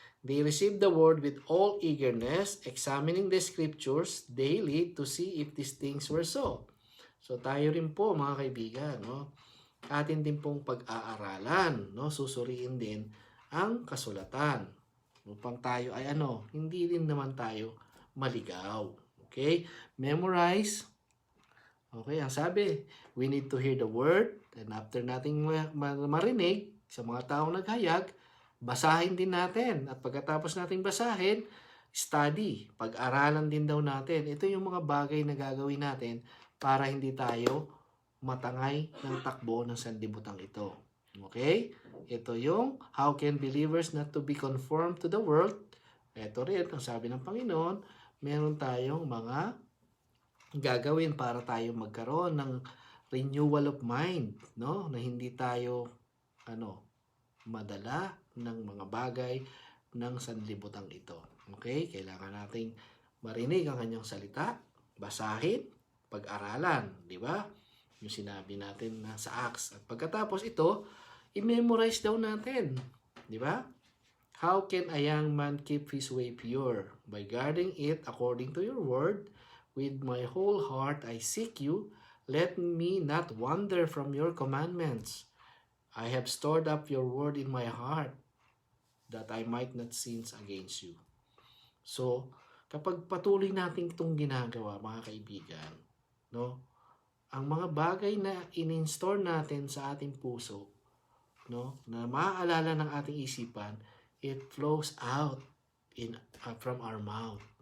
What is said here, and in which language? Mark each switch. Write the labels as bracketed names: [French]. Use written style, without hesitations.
[English] They received the word with all eagerness, examining the scriptures daily to see if these things were so. [Filipino] So tayo rin po mga kaibigan, no? Atin din pong pag-aaralan, no? Susuriin din ang kasulatan. Upang tayo ay hindi din naman tayo maligaw. Okay? Memorize. Okay, ang sabi, [English] we need to hear the word, [Filipino] and after nating marinig sa mga taong naghayag, basahin din natin. At pagkatapos nating basahin, [English] study. [Filipino] Pag-aralan din daw natin. Ito yung mga bagay na gagawin natin para hindi tayo matangay ng takbo ng sanlibutan ito. Okay? Ito yung [English] how can believers not to be conformed to the world. [Filipino] Ito rin, ang sabi ng Panginoon, meron tayong mga gagawin para tayo magkaroon ng [English] renewal of mind, [Filipino] no? Na hindi tayo madala ng mga bagay ng sanlibutan ito. Okay? Kailangan nating marinig ang kanyang salita, basahin, pag-aralan, di ba? Yung sinabi natin na sa Acts. At pagkatapos ito, i-memorize daw natin, di ba? [English] How can a young man keep his way pure? By guarding it according to your word. With my whole heart I seek you. Let me not wander from your commandments. I have stored up your word in my heart, that I might not sin against you. [Filipino] So, kapag patuloy natin itong ginagawa, mga kaibigan, no? Ang mga bagay na in-install natin sa ating puso, no, na maaalala ng ating isipan, [English] it flows out from our mouth.